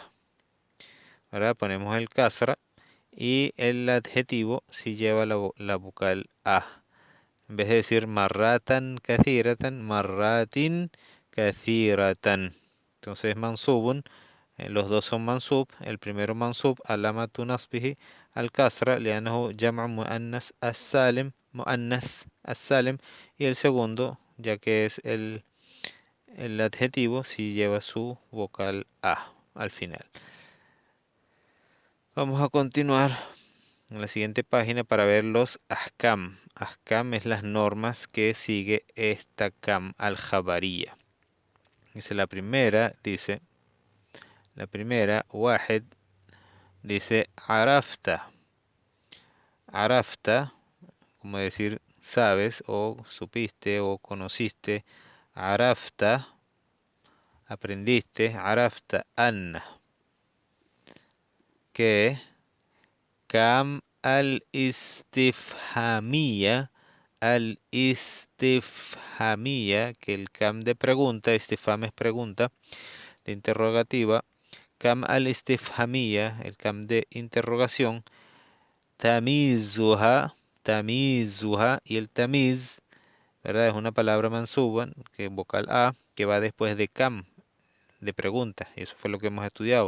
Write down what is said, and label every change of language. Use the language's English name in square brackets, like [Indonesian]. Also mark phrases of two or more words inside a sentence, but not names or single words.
[Spanish] Ahora ponemos el kasra y el adjetivo si lleva la vocal a. En vez de decir [Arabic] مرةً كثيرةً، مرةٍ كثيرةٍ. [Spanish] Entonces mansubun, los dos son mansub. El primero [Arabic] منصوب، علامة نصبه الكسرة، لأنه جمع مؤنث السالم، مؤنث السالم. [Spanish] Y el segundo, ya que es el adjetivo, si lleva su vocal a al final. Vamos a continuar en la siguiente página para ver los ahkam. Ahkam es las normas que sigue esta [Arabic] كم الخبرية. [Spanish] Dice la primera, واحد, dice arafta. Arafta, como decir sabes o supiste o conociste. Arafta, aprendiste. [Arabic] عرفتَ أنّ, que كم الاستفهامية. Al-istifhamiyya, [Spanish] que el kam de pregunta, istifham es pregunta, de interrogativa. [Arabic] كم الاستفهامية, [Spanish] el kam de interrogación. [Arabic] تمييزها، تمييزها, [Spanish] y el tamiz, ¿verdad? Es una palabra mansuba, que vocal a, que va después de kam, de pregunta, y eso fue lo que hemos estudiado.